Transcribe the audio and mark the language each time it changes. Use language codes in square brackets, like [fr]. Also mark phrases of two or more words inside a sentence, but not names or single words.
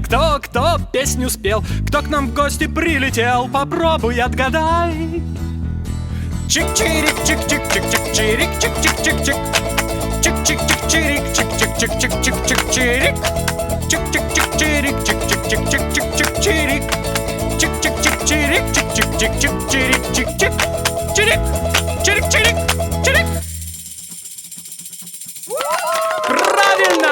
[ru] Кто песню спел? Кто к нам в гости прилетел? Попробуй отгадай. Чик-чирик, чик-чик-чик-чик-чирик, чик-чик-чик-чик. Чик-чик-чик-чирик, чик-чик-чик-чик-чик-чирик. Чик-чик-чик-чирик, чик-чик-чик-чик-чик-чирик. Чик-чик-чик-чирик, чик-чик-чик-чик-чирик, чик-чик. Чирик, чирик-чирик, чирик. Правильно!